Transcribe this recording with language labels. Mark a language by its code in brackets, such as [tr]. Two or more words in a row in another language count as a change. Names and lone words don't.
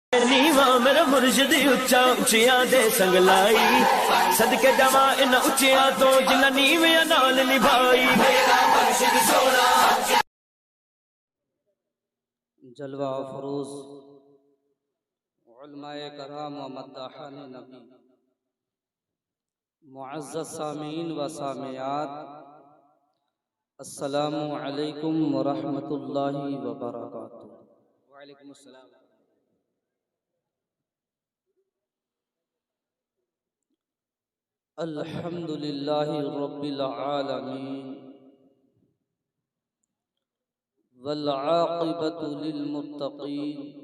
[pa] نیواں میرا مرشد اچا اچیاں دے سنگ لائی صدقے جاواں ان اچیاں توں جنہاں نیویں نال نبھائی میرا مرشد سونا. [ur] جلوہ افروز علمائے کرام و مداحان نبی معزز سامعین و سامعات, [ar] السلام عليكم ورحمة الله وبركاته. وعليكم السلام. الحمد لله رب العالمين والعاقبة للمتقين